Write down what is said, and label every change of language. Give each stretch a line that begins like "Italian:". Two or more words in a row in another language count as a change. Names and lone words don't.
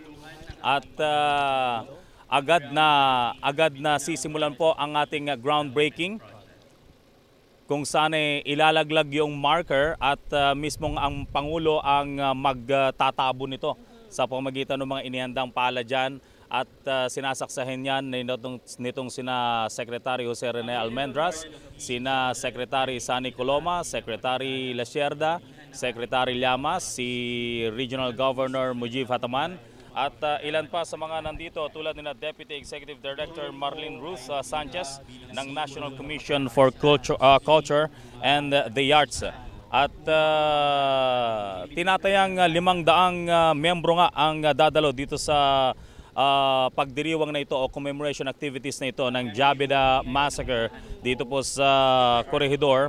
Filipino: At agad na sisimulan po ang ating groundbreaking kung saan ilalaglag yung marker at mismong ang Pangulo ang magtatabo nito sa pamamagitan ng mga inihandang pala dyan. At sinasaksahin yan nitong sina Secretary Jose Rene Almendras, sina Secretary Sani Coloma, Secretary Lasierda, Secretary Llamas, si Regional Governor Mujib Hataman, at ilan pa sa mga nandito tulad ni Deputy Executive Director Marlene Ruth Sanchez ng National Commission for Culture and the Arts. At tinatayang 500 miyembro nga ang dadalo dito sa pagdiriwang na ito o
English: commemoration activities
Filipino: na ito ng Jabida Massacre dito po sa Corregidor.